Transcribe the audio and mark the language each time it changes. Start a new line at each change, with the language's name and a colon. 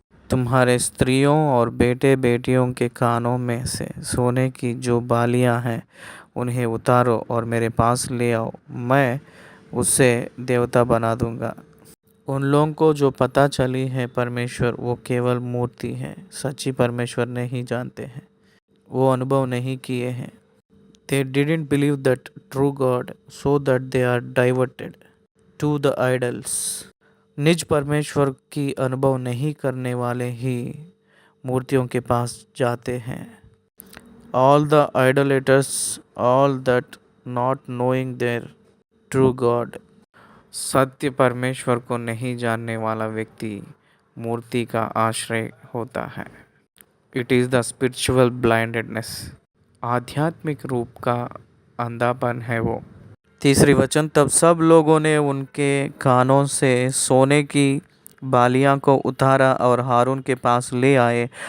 Hindi: तुम्हारे स्त्रियों और बेटे बेटियों के कानों में से सोने की जो बालियां हैं उन्हें उतारो और मेरे पास ले आओ, मैं उससे देवता बना दूंगा। उन लोगों को जो पता चली है परमेश्वर वो केवल मूर्ति है, सच्ची परमेश्वर नहीं जानते हैं, वो अनुभव नहीं किए हैं।
English: They didn't believe that true God, so that they are diverted to the idols.
Hindi: निज परमेश्वर की अनुभव नहीं करने वाले ही मूर्तियों के पास जाते हैं।
English: All the idolaters, all that not knowing their true God.
Hindi: सत्य परमेश्वर को नहीं जानने वाला व्यक्ति मूर्ति का आश्रय होता है।
English: It is the spiritual blindedness.
Hindi: आध्यात्मिक रूप का अंधापन है वो। तीसरी वचन, तब सब लोगों ने उनके कानों से सोने की बालियां को उतारा और हारून के पास ले आए।